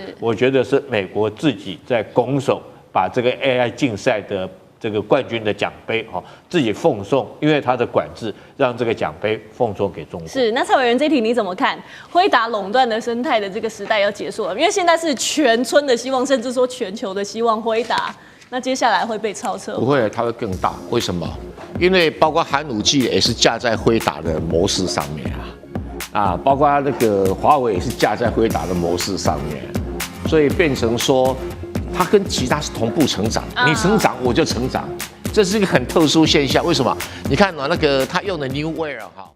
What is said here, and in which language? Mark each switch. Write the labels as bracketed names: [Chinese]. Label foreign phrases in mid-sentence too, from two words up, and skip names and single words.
[Chinese] 我覺得是美國自己在拱手把這個 AI 競賽的這個冠軍的獎杯自己奉送，因為他的管制讓這個獎杯奉送給中國。是，那蔡委員這題你怎麼看？輝達壟斷的生態的這個時代要結束了，因為現在是全村的希望，甚至說全球的希望，輝達那接下來會被超車？不會，它會更大。為什麼？因為包括寒武紀也是架在輝達的模式上面啊，包括那個華為也是架在輝達的模式上面，所以變成說。它跟其他是同步成長，你成長我就成長，這是一個很特殊現象。為什麼？你看那個他用的 Neurware